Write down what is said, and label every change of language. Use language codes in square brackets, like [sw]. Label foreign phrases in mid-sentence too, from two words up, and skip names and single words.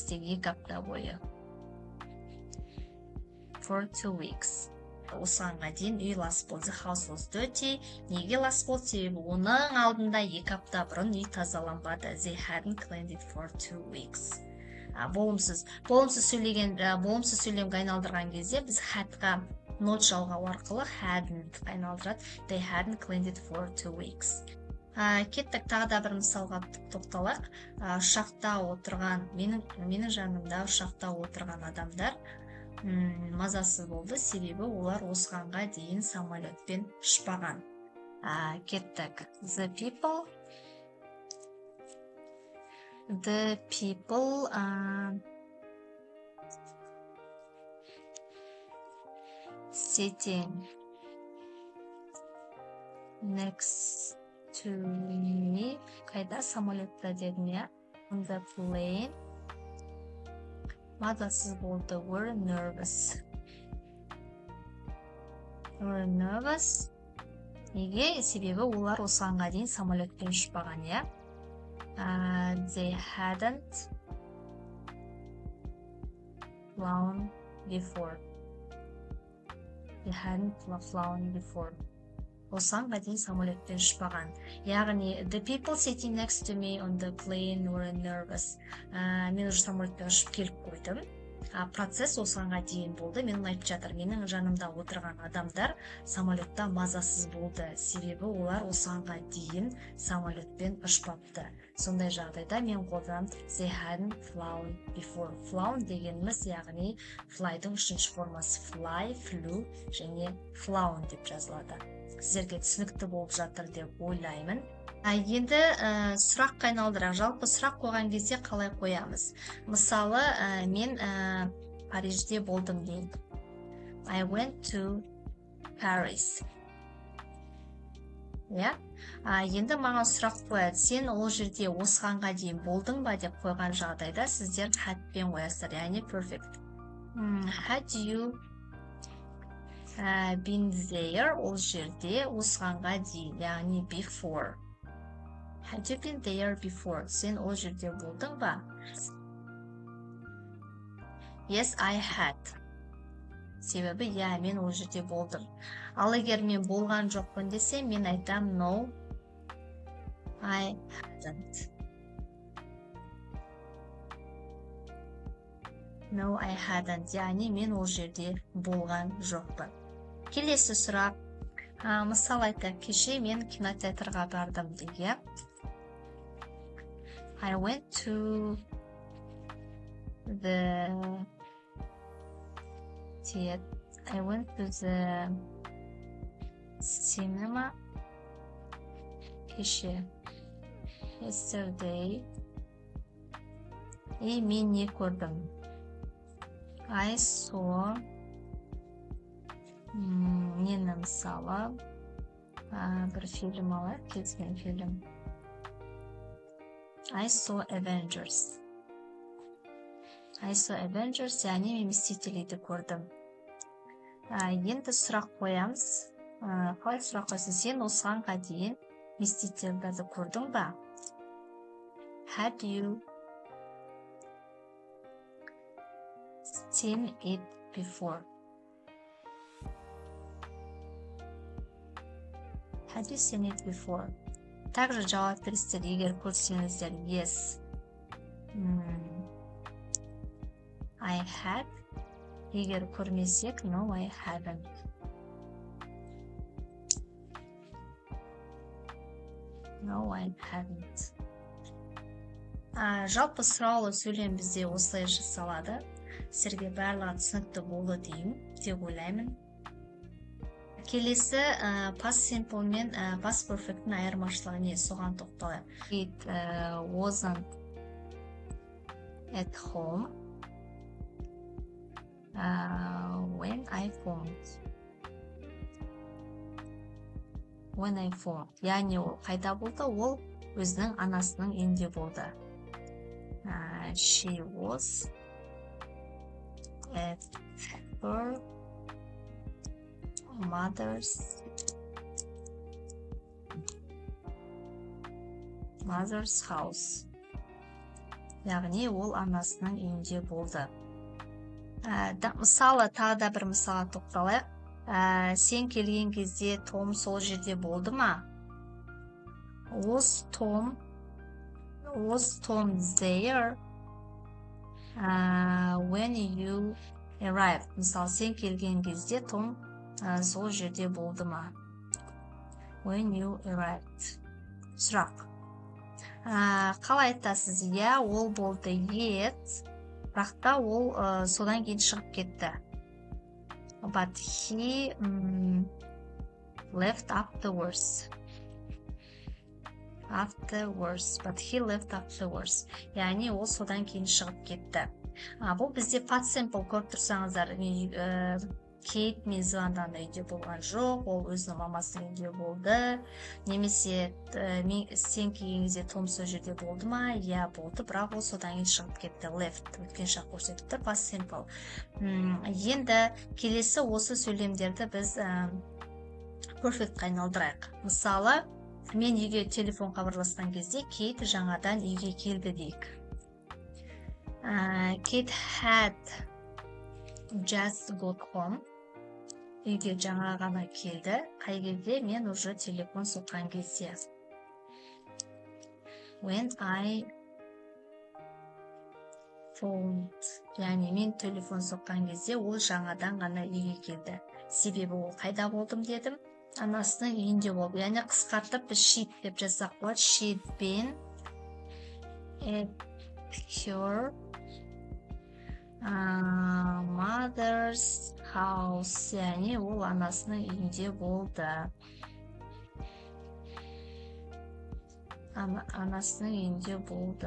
[kk] Деген 2 апта бойы. [en] For 2 weeks. [kk] Осығанға дейін үй лас болды. [en] The house was dirty. [kk] Неге лас болды? Себебі оның алдында 2 апта бұрын үй тазаланбады. [en] They hadn't cleaned it for 2 weeks. [kk] Болымсыз сөйлемге айналдырған кезде біз hadқа not жалғау арқылы hadn't айналдырады. [en] They hadn't cleaned it for 2 weeks. [kk] Кеттік, тағы да бір мысалға тоқталайық. Ұшақта отырған, менің жанымда ұшақта отырған адамдар мазасыз болды, себебі олар осығанға дейін самолетпен ұшпаған. Кеттік. [en] The people sitting next to me. [kk] Қайда? Самолетта дедім, я? [en] On the plane. [kk] Мазасыз болды. [en] Were nervous. [kk] Неге? Себебі олар осығанға дейін самолетпен ұшпаған, я? [en] They hadn't flown before. [kk] Осығанға дейін самолетпен ұшпаған. Яғни, [en] the people sitting next to me on the plane were nervous. [kk] Мен уже самолетпен ұшып келіп қойдым. Процесс осығанға дейін болды. Мен айтып жатыр, менің жанымда отырған адамдар самолетта мазасыз болды. Себебі олар осығанға дейін самолетпен ұшпапты. Сондай жағдайда мен қолданам [en] they hadn't flown before. [kk] Flown дегеніміз, яғни flyдың үшінші формасы [en] fly, flew [kk] және flown деп жазылады. Сіздерге түсінікті болып жатыр деп ойлаймын. Енді сұраққа айналдырақ. Жалпы сұрақ қойған кезде қалай қоямыз? Мысалы, мен Парижде болдым дейін. [en] I went to Paris. [kk] Енді маған сұрақ қояды. Сен ол жерде осығанға дейін болдың ба деп қойған жағдайда сіздер hadпен қоясыздар, яғни perfect. [en] Had you been there? [kk] Ол жерде осығанға дейін, яғни before. [en] Had you been there before? [kk] Сен ол жерде болдың ба? [en] Yes, I had. [kk] Себебі, мен ол жерде болдым. Ал егер мен болған жоқпын десе, мен айтам [en] no, I hadn't. No, I hadn't. [kk] Яғни мен ол жерде болған жоқпын. Келесі сұрақ. Мысал айтайық, кеше мен кинотеатрға бардым деген. [en] I went to the cinema кеше. [kk] Yesterday. И мен не көрдім? [en] I saw [kk] нені мысалы бір фильм алайық, кеткен фильм. [en] I saw Avengers. [kk] Яғни мен Мстителейді көрдім. Енді сұрақ қоямыз. Қалай сұрақ қойсын? Сен осығанға дейін Мстителерді көрдің ба? [en] Had you seen it before? Had you seen it before? [kk] Также жауап бересіздер, егер көрсеңіздер yes. [en] I had. [kk] Егер көрмесек [en] no, I haven't. No, I haven't. [kk] Жалпы сұраулы сөйлем бізде осылай жасалады. Сіздерге барлығы түсінікті болды деп ойлаймын. Келесі [en] past simple [kk] мен [en] past perfect'ің [kk] айырмашылығы не? Соған тоқталайық. [en] It wasn't at home when I phoned. [kk] Яғни ол қайда болды? Ол өзінің анасының үйінде болды. [en] She was at her mother's mother's house. [kk] Яғни ол анасының үйінде болды. Мысалы, тағы да бір мысалға тоқталайық. Сен келген кезде Том сол жерде болды ма? [en] Was Tom there when you arrived? [kk] Мысалы, сен келген кезде Том сол жерде болды ма? [en] When you arrived. [kk] Сұрақ. Қалай айтасыз? Иә, ол болды. Yet, бірақ та ол содан кейін шығып кетті. [en] But he left afterwards. But he left afterwards. [kk] Яғни ол содан кейін шығып кетті. Бұл бізде [en] past simple [kk] көріп тұрсаңыздар, Кейт мен звондаған үйде болған жоқ, ол өзінің мамасының үйінде болды. Немесе сен келген кезде Том сол жерде болды ма? Иә, болды, бірақ ол содан кейін шығып кетті. Left, өткен шақ көрсетіп тұр, [en] past simple. [kk] Енді келесі осы сөйлемдерді біз perfect-қа айналдырайық. Мысалы, мен үйге телефон хабарласқан кезде Кейт жаңадан үйге келді дейік. [en] Kate had just got home. [kk] Үйге жаңа ғана келді. Қай кезде? Мен уже телефон соққан кезде. [en] When I phoned. [kk] Яғни мен телефон соққан кезде ол жаңадан ғана үйге келді. Себебі ол қайда болдым дедім? Анасының үйінде болды. Яғни қысқартып біз she'd деп жазсақ болады. [en] She'd been at her mother's house. [kk] Яғни ол анасының үйінде болды. Анасының үйінде болды.